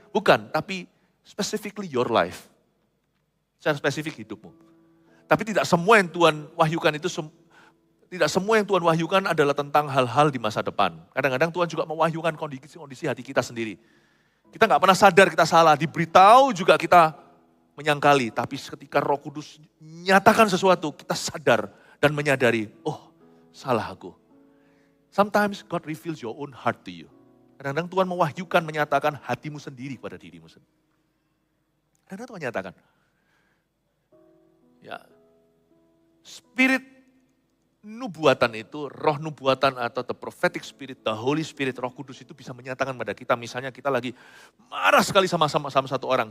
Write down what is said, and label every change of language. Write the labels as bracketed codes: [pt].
[id] Bukan, tapi [en] specifically your life. [id] Secara spesifik hidupmu. Tapi tidak semua yang Tuhan wahyukan itu, tidak semua yang Tuhan wahyukan adalah tentang hal-hal di masa depan. Kadang-kadang Tuhan juga mewahyukan kondisi hati kita sendiri. Kita nggak pernah sadar kita salah, diberitahu juga kita menyangkali. Tapi ketika Roh Kudus nyatakan sesuatu, kita sadar dan menyadari, oh salah aku. [en] Sometimes God reveals your own heart to you. [id] Kadang-kadang Tuhan mewahyukan, menyatakan hatimu sendiri pada dirimu sendiri. Kadang-kadang Tuhan nyatakan. Ya, spirit nubuatan itu, roh nubuatan atau [en] the prophetic spirit, [id] the Holy Spirit, Roh Kudus itu bisa menyatakan pada kita, misalnya kita lagi marah sekali sama satu orang.